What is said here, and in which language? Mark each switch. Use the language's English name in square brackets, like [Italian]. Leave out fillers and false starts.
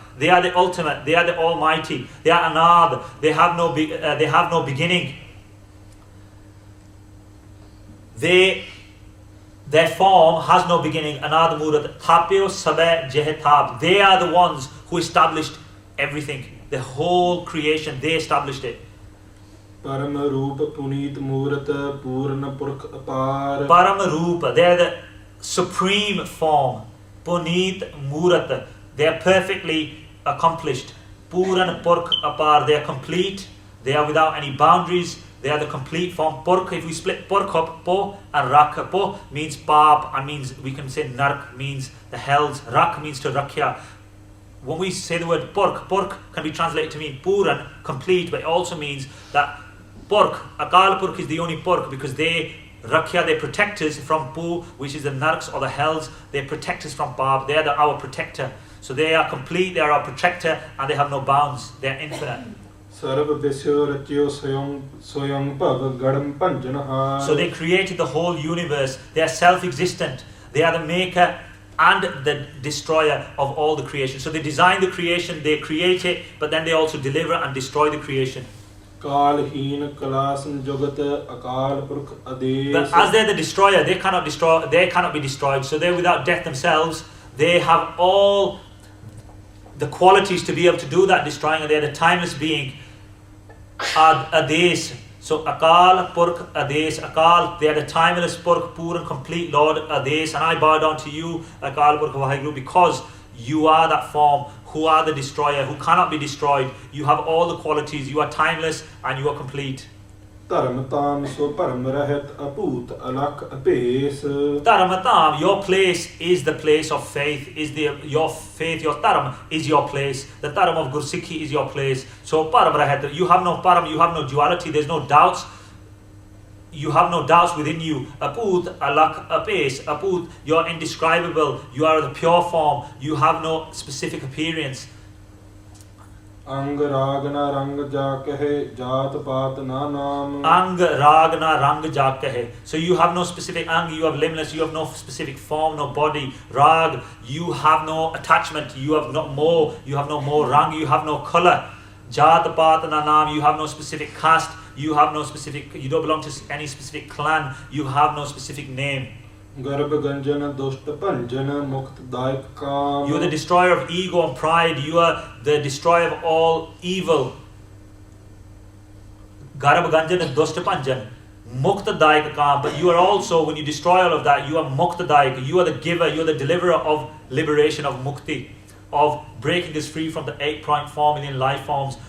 [English] They are the ultimate. They are the Almighty. They are Anad. They have no beginning. Their form has no beginning. [Punjabi] Anad Murat Thapyo Sabe Jehetab. [English] They are the ones who established everything. The whole creation, they established it. [Punjabi] ਪਰਮ ਰੂਪ ਪੁਨੀਤ ਮੂਰਤ ਪੂਰਨ ਪੁਰਖ ਅਪਾਰ [English] Param Rupa, they are the supreme form. Puneet Murat, they are perfectly accomplished. Puran Purk Apar, they are complete. They are without any boundaries. They are the complete form. Purk, if we split Purk up, Po and Rak. Po means Pap and means, we can say Nark means the hells. Rak means to Rakya. When we say the word Purk can be translated to mean Puran, complete, but it also means that Purk, Akal Purk is the only Purk because they Rakya, they protect us from Pu, which is the Narks or the hells. They protect us from Pap. They are our protector. So they are complete, they are our protector, and they have no bounds. They are infinite. [Punjabi] ਸਰਬ ਵਿਸਿਓ ਰਚਿਓ ਸੋਯੰ ਭਵ ਗੜਮ ਭੰਜਨਹਾਰ [English] So they created the whole universe. They are self-existent. They are the maker and the destroyer of all the creation. So they design the creation, they create it, but then they also deliver and destroy the creation. [Punjabi] ਕਾਲਹੀਨ ਕਲਾ ਸੰਜੁਗਤ ਅਕਾਲ ਪੁਰਖ ਆਦੇਸ਼ [English] But as they're the destroyer, they cannot be destroyed. So they're without death themselves. They have all the qualities to be able to do that destroying, and they're the timeless being. Ades. So Akal Purk Ades. Akal, they are the timeless Purk, pure and complete Lord Ades. And I bow down to you, Akal Purk Waheguru, because you are that form, who are the destroyer, who cannot be destroyed. You have all the qualities. You are timeless and you are complete. [Punjabi] ਧਰਮ ਤਾਮ ਸੋ ਭਰਮ ਰਹਿਤ ਅਭੂਤ ਅਲਖ ਅਭੇਸ [English] Dharmatam, your place is the place of faith, your faith, your dharam is your place. The dharam of Gursikhi is your place. So param rahat, you have no param, you have no duality, there's no doubts. You have no doubts within you. Aput, alak, apes, aput, you're indescribable, you are the pure form, you have no specific appearance. [Punjabi] ਅੰਗ ਰਾਗ ਨਾ ਰੰਗ ਜਾ ਕਹੇ ਜਾਤ ਪਾਤ ਨਾ ਨਾਮ Ang rag na rang jak kahe. [English] So you have no specific ang, you have limbless, you have no specific form, no body. Rag, you have no attachment, you have no more. Rang, you have no color. [Punjabi] Jat pat na naam, [English] you have no specific caste, you don't belong to any specific clan, you have no specific name. [Punjabi] ਗਰਭ ਗੰਜਨ ਦੁਸ਼ਟ ਭੰਜਨ ਮੁਕਤ ਦਾਇਕ ਕਾਮ [English] You are the destroyer of ego and pride. You are the destroyer of all evil. [Punjabi] Garab Ganjan and Dosta Panjan. Mukta Daik Kam. [English] But you are also, when you destroy all of that, you are Mukta Daik. You are the giver, you are the deliverer of liberation, of Mukti, of breaking us free from the 8.4 million life forms.